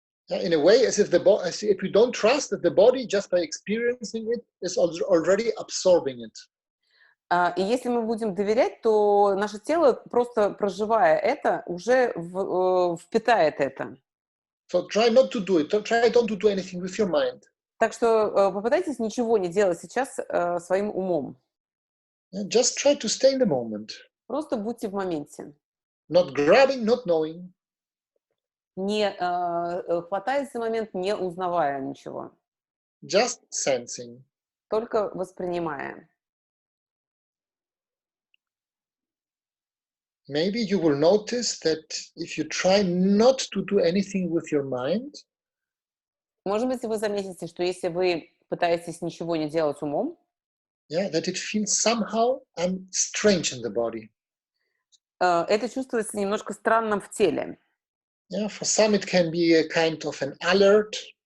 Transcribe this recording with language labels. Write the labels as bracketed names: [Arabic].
[English] In a way, as if you don't trust that the body, just by experiencing it, is already absorbing it. [Russian] И если мы будем доверять, то наше тело, просто проживая это, уже впитает это. [English] So try not to do it. Try don't to do anything with your mind. [Russian] Так что попытайтесь ничего не делать сейчас своим умом. [English] Just try to stay in the moment. [Russian] Просто будьте в моменте. [English] Not grabbing, not knowing. [Russian] не хватаясь за момент, не узнавая ничего, [English] just sensing. [Russian] только воспринимая. [English] Maybe you will notice that if you try not to do anything with your mind, [Russian] Может быть, вы заметите, что если вы пытаетесь ничего не делать умом, [English] yeah, that it feels somehow strange in the body. [Russian] это чувствуется немножко странным в теле. [English] Yeah, for some it can be a kind of an alert,